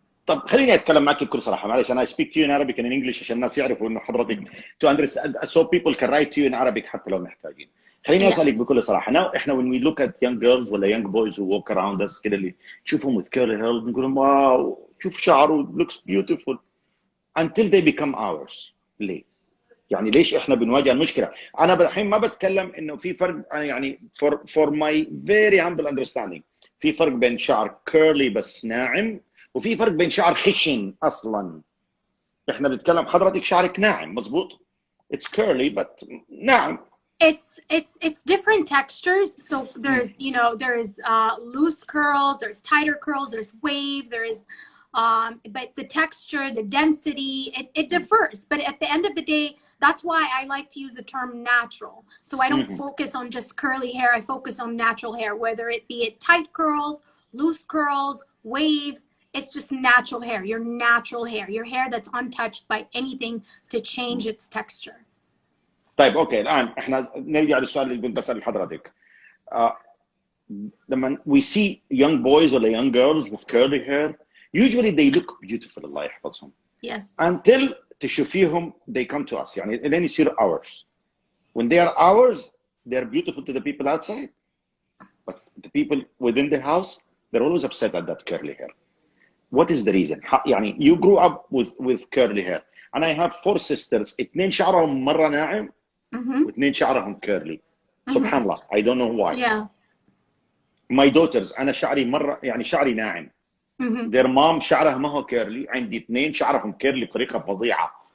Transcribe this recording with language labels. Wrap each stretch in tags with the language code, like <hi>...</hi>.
<ar>طب خليني اتكلم معك بكل صراحه، معلش انا</ar> <en>I speak to you in Arabic and in English</en> <ar>عشان الناس يعرفوا انه حضرتك</ar> <en>to understand so people can write to you in Arabic</en> <ar>حتى لو محتاجين. خليني اسالك بكل صراحه، احنا</ar> <en>when we look at young girls ولا young boys who walk around us</en> <ar>كده اللي تشوفهم</ar> <en>with curly hair</en> <ar>نقول لهم واو شوف شعره</ar> <en>looks beautiful until they become ours.</en> <ar>ليه؟ يعني ليش احنا بنواجه المشكله؟ انا الحين ما بتكلم انه في فرق، يعني</ar> <en>for my very humble understanding</en> <ar>في فرق بين شعر كيرلي بس ناعم وفي فرق بين شعر خشن اصلا. احنا بنتكلم حضرتك شعرك ناعم مظبوط؟</ar> <en>It's curly but</en> <ar>ناعم.</ar> <en>It's different textures. So there's there's loose curls, there's tighter curls, there's wave, there's but the texture, the density, it differs. But at the end of the day, that's why I like to use the term natural. So I don't focus on just curly hair. I focus on natural hair, whether it be tight curls, loose curls, waves. It's just natural hair, your natural hair, your hair that's untouched by anything to change its texture.</en> <ar>طيب اوكي الان احنا نرجع للسؤال اللي كنت بسأل لحضرتك.</ar> <en>لما we see young boys or young girls with curly hair, usually they look beautiful</en> <ar>الله يحفظهم.</ar> <en>Yes. Until تشوفيهم they come to us يعني then you see ours. When they are ours, they're beautiful to the people outside, but the people within the house, they're always upset at that curly hair. What is the reason؟ يعني you grew up with curly hair and I have 4 sisters،</en> <ar>2 شعرهم مرة ناعم و2 شعرهم</ar> <en>curly.</en> <ar>سبحان الله</ar> <en>I don't know why. Yeah. My daughters</en> <ar>أنا شعري مرة يعني شعري ناعم.</ar> <en>Their mom</en> <ar>شعرها ما هو curly، عندي 2 شعرهم curly بطريقة فظيعة.</ar>